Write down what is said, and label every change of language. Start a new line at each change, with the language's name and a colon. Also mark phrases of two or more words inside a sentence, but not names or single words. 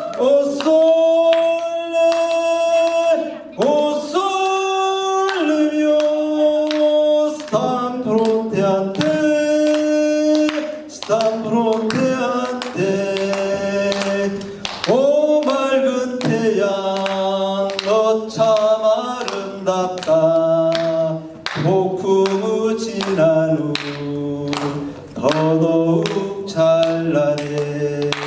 Neapolitan: O sole mio, stam fronte a te, stam fronte a te.
Korean: 오 맑은 태양, 너 참 아름답다. 폭풍우 지난 후 더더욱 찬란해.